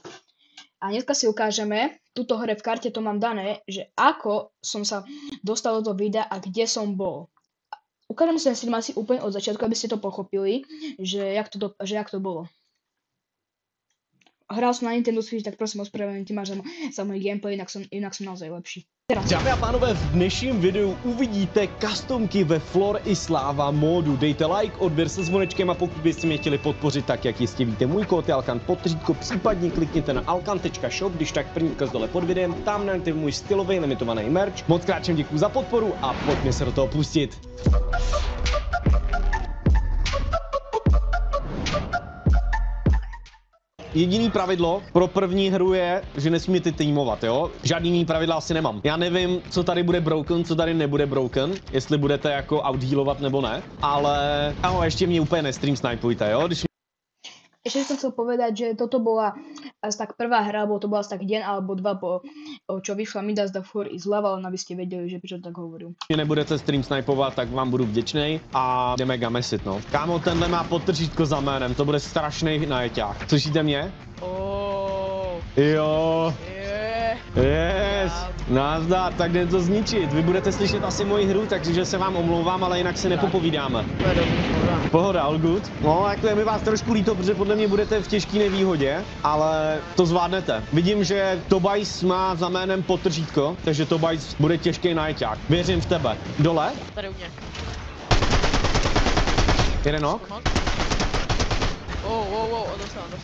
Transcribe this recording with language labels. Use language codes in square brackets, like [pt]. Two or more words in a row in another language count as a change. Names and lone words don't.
[sk] A dneska si ukážeme, tuto hore v karte to mám dané, že ako som sa dostal do toho videa a kde som bol. Ukážem si ten stream asi úplne od začiatku, aby ste to pochopili, že jak to bolo. Hral som na Nintendo Switch, tak prosím ospravedlňujem máš za môj gameplay, inak som naozaj lepší. [cs] Dámy a pánové, v dnešním videu uvidíte customky ve Floor is Lava módu. Dejte like, odběr se zvonečkem a pokud byste mě chtěli podpořit, tak jak jistě víte, můj kód je Alkan podtržítko, případně klikněte na alkan.shop, když tak první odkaz dole pod videem, tam najdete můj stylový limitovaný merch. Moc krát všem děkuju za podporu a pojďme se do toho pustit. Jediný pravidlo pro první hru je, že nesmíte týmovat, jo? Žádný jiný pravidla asi nemám. Já nevím, co tady bude broken, co tady nebude broken, jestli budete jako outhealovat nebo ne, ale ještě mě úplně nestream snipujte, jo? [sk] Ešte som chcel povedať, že toto bola asi tak prvá hra, alebo to bola asi tak deň alebo dva po čo vyšla Midas, the floor is lava, len aby ste vedeli, že prečo tak hovoril. [cs] Když nebudete stream snipovat, tak vám budu vděčnej a jdeme gamesit, no. Kámo, tenhle má podtržítko za jménem, to bude strašný najeťák. Slyšíte mě? Jo. Yes, nazdar, tak jde to zničit. Vy budete slyšet asi moji hru, takže se vám omlouvám, ale jinak se nepopovídáme. Pohoda, [en] all good. [cs] No, jako je mi vás trošku líto, protože podle mě budete v těžké nevýhodě, ale to zvládnete. Vidím, že Tobajs má za jménem podtržítko, takže Tobajs bude těžký najťák. Věřím v tebe. Dole? Tady u mě. Jeden ok? Dostal.